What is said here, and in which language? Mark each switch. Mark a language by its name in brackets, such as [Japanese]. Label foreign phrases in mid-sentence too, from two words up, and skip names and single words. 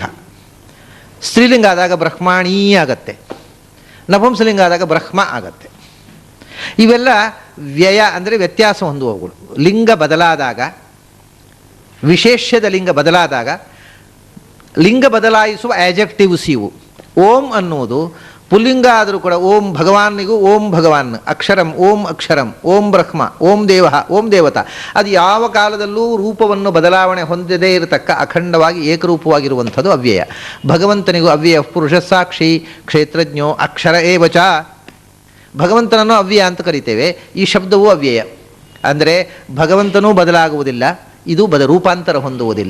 [Kannada] ಸ್ತ್ರೀಲಿಂಗ ಆದಾಗ ಬ್ರಹ್ಮಾಣೀ ಆಗತ್ತೆ, ನಪುಂಸಲಿಂಗ ಆದಾಗ ಬ್ರಹ್ಮ ಆಗತ್ತೆ. ಇವೆಲ್ಲ ವ್ಯಯ ಅಂದರೆ ವ್ಯತ್ಯಾಸ ಹೊಂದುವವುಗಳು. ಲಿಂಗ ಬದಲಾದಾಗ, ವಿಶೇಷ್ಯದ ಲಿಂಗ ಬದಲಾದಾಗ ಲಿಂಗ ಬದಲಾಯಿಸುವ ಆ್ಯಜೆಕ್ಟಿವ್ಸ್ ಇವು. ಓಂ ಅನ್ನುವುದು ಪುಲ್ಲಿಂಗ ಆದರೂ ಕೂಡ ಓಂ ಭಗವಾನಿಗೂ [Sanskrit] ಓಂ ಭಗವಾನ್, ಅಕ್ಷರಂ ಓಂ ಅಕ್ಷರಂ, ಓಂ ಬ್ರಹ್ಮ, ಓಂ ದೇವ, ಓಂ ದೇವತಾ. [Kannada] ಅದು ಯಾವ ಕಾಲದಲ್ಲೂ ರೂಪವನ್ನು ಬದಲಾವಣೆ ಹೊಂದದೇ ಇರತಕ್ಕ ಅಖಂಡವಾಗಿ ಏಕರೂಪವಾಗಿರುವಂಥದ್ದು ಅವ್ಯಯ. [Sanskrit] ಭಗವಂತನಿಗೂ ಅವ್ಯಯ ಪುರುಷ ಸಾಕ್ಷಿ ಕ್ಷೇತ್ರಜ್ಞೋ ಅಕ್ಷರ ಏವಚ. [Kannada] ಭಗವಂತನನ್ನು ಅವ್ಯಯ ಅಂತ ಕರಿತೇವೆ. ಈ ಶಬ್ದವೂ ಅವ್ಯಯ ಅಂದರೆ ಭಗವಂತನೂ ಬದಲಾಗುವುದಿಲ್ಲ, ಇದು ರೂಪಾಂತರ ಹೊಂದುವುದಿಲ್ಲ.